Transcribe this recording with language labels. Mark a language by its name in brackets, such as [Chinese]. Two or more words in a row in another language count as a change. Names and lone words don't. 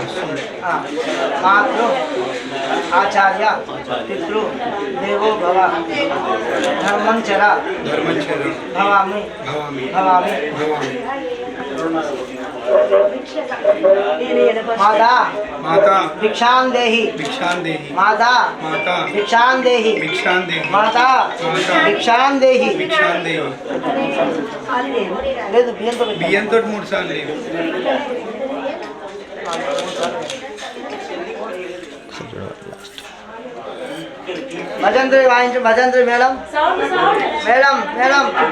[Sanskrit] मातृ आचार्य पितृ देवो भव धर्मञ्चर भवामि माता भिक्षां देहि माता भिक्षां देहि माता भिक्षां देहि [Telugu] లేదు బియ్యంతో 3 సార్లు లేదు భజంత్రి వాయించు భజంత్రి మేడం మేడం మేడం